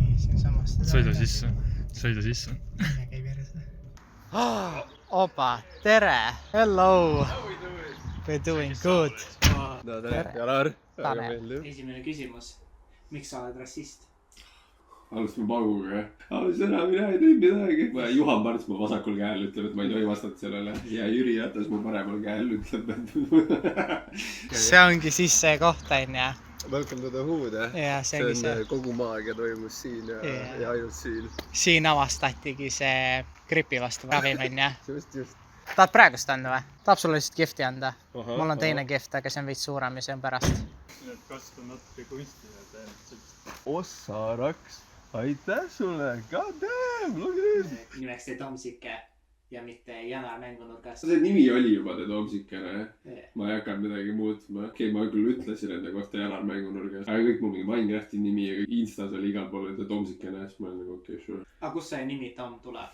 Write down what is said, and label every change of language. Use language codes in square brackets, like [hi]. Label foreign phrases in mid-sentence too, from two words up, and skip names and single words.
[et] siinsamast. Sõida sisse. Sõida sisse. Käi perse. Opa, tere! [en] Hello! We're doing good. [et] No tere, Janar. Esimene küsimus. Miks sa oled rassist? Alustame pauguga. Sõna, mina ei teinud midagi. Juhan Parts mu vasakul käel ütleb, et ma ei tohi vastata sellele. Ja Jüri Ratas mu paremal käel ütleb, et... See ongi siis see koht, on ja? [en] Welcome to the Hood, [et] Ja, see on kogu maagia toimus siin ja ainult siin. Siin avastatigi see gripi vastu ravim, on ja? Just. Tahad praegust anda või? Tahab sulle lihtsalt gifti anda. Mul on teine gift, aga see on veits suurem ja see on pärast. Need kasvab natuke kunstina tõenäoliselt. Ossa raks. Aitäh sulle. [en] God damn, look at this. [et] Nimeks Te Tomsike ja mitte Janar mängunurgas. See nimi oli juba Te Tomsikene. Ma ei hakanud midagi muutma. Okei, ma küll ütlesin enda kohta Janar mängunurgas. Aga kõik mul mingi Minecrafti nimi ja Instas oli igal pool Te Tomsikene. Siis ma olen nagu okei, sure. Aga kus see nimi Tom tuleb?